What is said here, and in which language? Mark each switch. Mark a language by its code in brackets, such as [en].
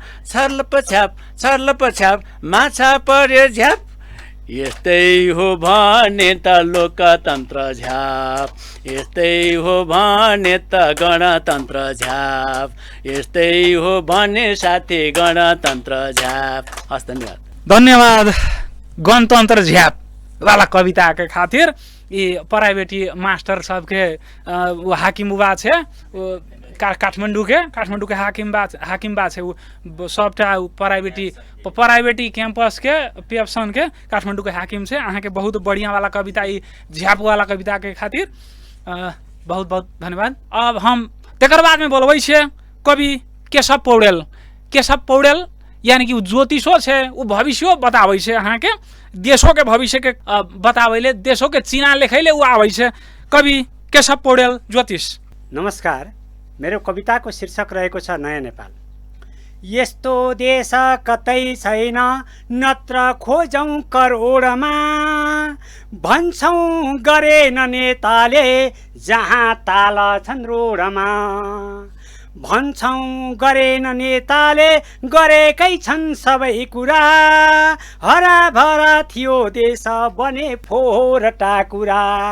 [ne] छर्लप छ्याप माछा पर्यो झ्याप यस्तै हो भने त लोकतन्त्र झ्याप यस्तै हो भने त गणतन्त्र झ्याप यस्तै हो भने साथी गणतन्त्र झ्याप हस् धन्यवाद [mai] धन्यवाद गणतन्त्र झ्याप वाला कविता के खातिर ये प्राइवेटी मास्टर सबके वो हाकिम बा छे काठमाडौँ के हाकिम बा छे सबटा प्राइवेटी कैंपस के पेप्सन के काठमाडौँ के हाकिम छे अहाँ के बहुत बढ़िया वाला कविता ई झ्याप वाला कविता के खातिर बहुत बहुत धन्यवाद। अब हम तेकर बाद में बोलबै छे कवि केशव पौडेल यानी कि ज्योतिषो छे उ भविष्यो बताबै छे अहाँ के देशों के भविष्य के बताबैले देशों के चिना लेखैले उ आबै छे कवि केशव पौडेल ज्योतिष। [ne] नमस्कार, मेरो कविताको शीर्षक रहेको छ नयाँ नेपाल। यस्तो देश कतै छैन नत्र खोजौँ करोडमा भन्छौँ गरेन नेताले जहाँ ताल छन् रोडमा भन्छौँ गरेन नेताले गरेकै छन् सबै कुरा हराभरा थियो देश बने फोहोर टाकुरा